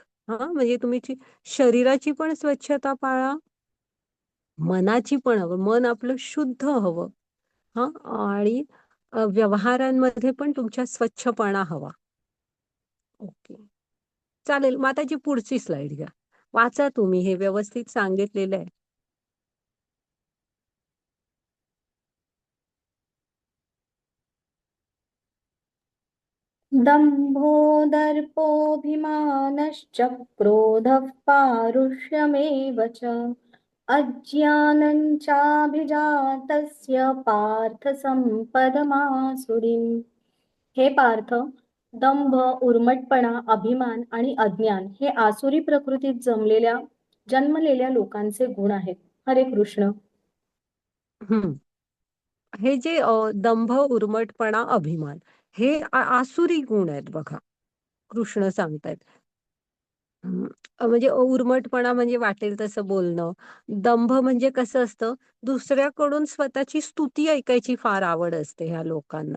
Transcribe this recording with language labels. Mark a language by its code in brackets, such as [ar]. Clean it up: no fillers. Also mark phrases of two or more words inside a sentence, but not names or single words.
[mr] हां, म्हणजे तुम्ही शरीराची पण स्वच्छता पाळा, मनाची पण हवं. मन आपलं शुद्ध हवं. हां, आणि व्यवहारांमध्ये पण तुमच्या स्वच्छपणा हवा. ओके. चालेल. मग आताची पुढची स्लाईड घ्या. वाचा तुम्ही, हे व्यवस्थित सांगितलेलं आहे. [sa] दंभो दर्पोऽभिमानश्च क्रोधः पारुष्यमेव च अज्ञानं चाभिजातस्य पार्थ संपदमासुरीम्. [mr] हे पार्थ, दंभ, उर्मटपणा, अभिमान आणि अज्ञान हे आसुरी प्रकृतीत जन्मलेल्या लोकांचे गुण आहेत. हरे कृष्ण. हं. हे जे दंभ, उर्मटपणा, अभिमान हे आसुरी गुण आहेत बघा. कृष्ण सांगतायत. हं. म्हणजे उर्मटपणा म्हणजे वाटेल तसं बोलणं. दंभ म्हणजे कसं असतं, दुसऱ्याकडून स्वतःची स्तुती ऐकायची फार आवड असते ह्या लोकांना.